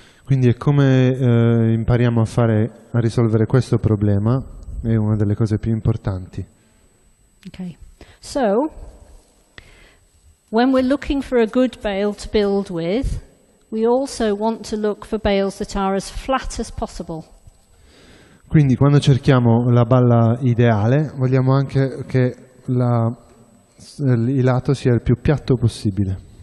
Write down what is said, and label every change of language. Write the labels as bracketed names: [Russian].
[Italian] Quindi è come impariamo a risolvere questo problema, è una delle cose più importanti. [English] Okay. So, when we're looking for a good bale to build with, we also want to look for bales that are as flat as possible. [Italian] Quindi quando cerchiamo la balla ideale, vogliamo anche che il lato sia il più piatto possibile.